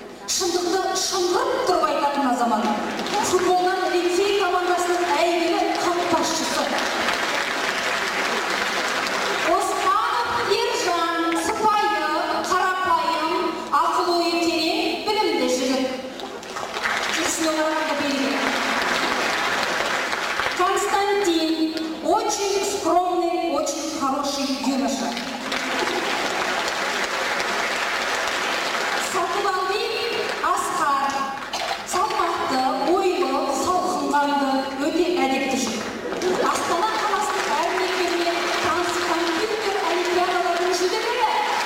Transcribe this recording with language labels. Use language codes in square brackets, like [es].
[kk] Шындықты шыңғырып тұрып айтатын азамат. Футболдан лицей командасының әйгілі қақпашысы. Оспанов Ержан сыпайы, қарапайым, ақыл-ойы терең, білімді жігіт. Есіне орағанда белгілі. [ru] Константин очень скромный, очень хороший юноша. [kk] Сатыбалбек Асқар салмақты, ойлы, салқынқанды, өте әдепті жігіт. Астана қаласының әр мектебіне таныс компьютер олимпиадалардың жүлдегері.